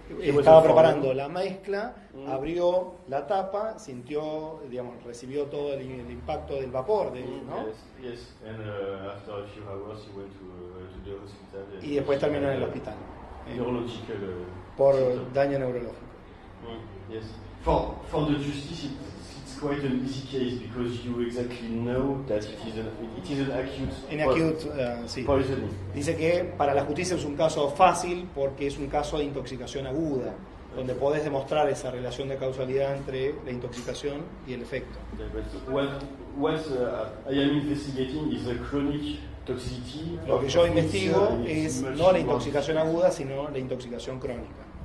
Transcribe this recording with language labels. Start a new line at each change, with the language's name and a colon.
Spanish: Estaba preparando la mezcla, abrió la tapa, sintió, recibió todo el impacto del vapor, ¿no?
English: Yes. And after a few hours he went to the hospital.
Spanish: Y después terminó en el hospital.
English: Neurological.
Spanish: Por daño neurológico.
English: Yes. For the justice, it's quite an easy case because you exactly know that it is an acute poisoning.
Spanish: Dice que para la justicia es un caso fácil porque es un caso de intoxicación aguda, donde podés demostrar esa relación de causalidad entre la intoxicación y el efecto.
English: What I am investigating is a chronic toxicity.
Spanish: Lo que yo investigo es no la intoxicación aguda, sino la intoxicación crónica.